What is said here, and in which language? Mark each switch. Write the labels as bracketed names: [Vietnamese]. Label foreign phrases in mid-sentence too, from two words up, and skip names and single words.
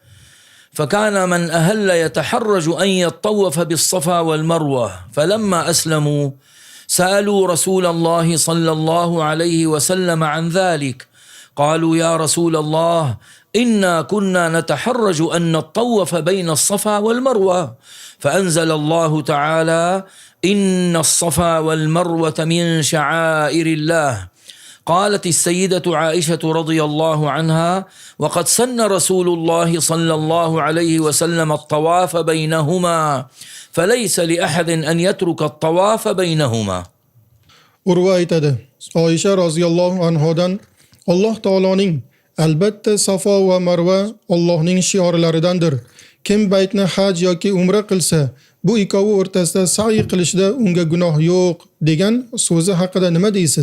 [Arabic] فكان من أهل يتحرج أن يطوف بالصفا والمروة، فلما أسلموا سألوا رسول الله صلى الله عليه وسلم عن ذلك، قالوا يا رسول الله إنا كنا نتحرج أن نطوف بين الصفا والمروة، فأنزل الله تعالى إن الصفا والمروة من شعائر الله. قالت السيدة عائشة رضي الله عنها وقد سن رسول الله صلى الله عليه وسلم الطواف بينهما فليس لأحد أن يترك الطواف بينهما. [Uzbek] Urva aytadi, Oysha [Arabic] رضي الله عنها [Uzbek] Alloh taoloning albatta Safo va Marva Allohning shiorlaridandir. Kim baytni haj yoki umra qilsa, bu ikkovi o'rtasida sa'i qilishda unga gunoh yo'q degan so'zi haqida nima deysiz?